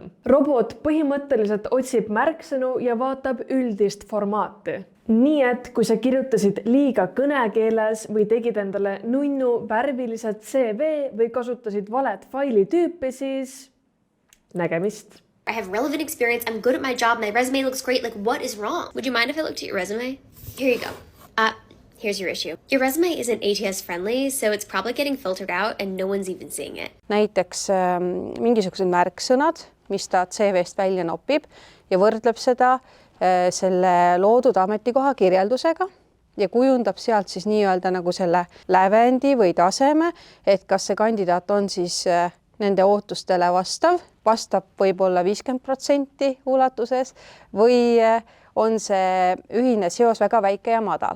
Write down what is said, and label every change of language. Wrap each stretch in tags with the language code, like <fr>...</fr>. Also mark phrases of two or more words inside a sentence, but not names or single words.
<et>Robot põhimõtteliselt otsib märksõnu ja vaatab üldist formaati. Nii et kui sa kirjutasid liiga kõnekeeles või tegid endale nunnu värvilised CV või kasutasid valet faili tüüpi, siis nägemist.</et> <en>I have relevant experience, I'm good at my job, my resume looks great, like what is wrong? Would you mind if I looked at your resume? Here you go. Here's your issue. Your resume isn't ATS friendly, so it's probably getting filtered out and no one's even seeing it.</en> <et>Näiteks mingisugused märksõnad, mis ta CV-st välja nopib ja võrdleb seda selle loodud ametikoha kirjeldusega ja kujundab sealt siis nii-öelda nagu selle lävendi või taseme, et kas see kandidaat on siis nende ootustele vastab võib-olla 50% ulatuses või on see ühine seos väga väike ja madal.</et>